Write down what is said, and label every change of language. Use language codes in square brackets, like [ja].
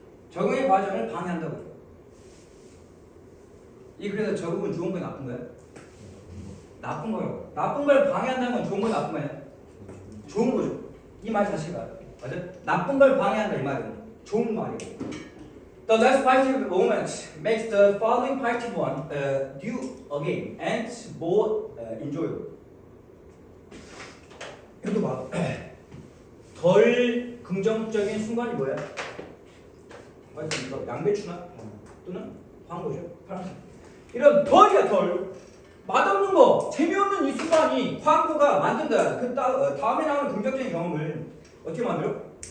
[ko] 적응의 과정을 방해한다고. 이 그래서 적응은 좋은 거야 나쁜 거야? 나쁜 거라고. 나쁜 걸 방해한다는 건 좋은 거야 나쁜 거야? 좋은 거죠. 이 말 자체가 맞아? 나쁜 걸 방해한다 이 말은 좋은 말이고. [en] The less positive moment makes the following positive one due again and more enjoyable. [ko] 이것도 봐. 덜 긍정적인 순간이 뭐야? 이거 양배추나 또는 광고죠. 파란색. 이런 덜이야 덜. 맛없는 거, 재미없는 이 순간이 광고가 만든다. 그 다음에 나오는 긍정적인 경험을 어떻게 만들어?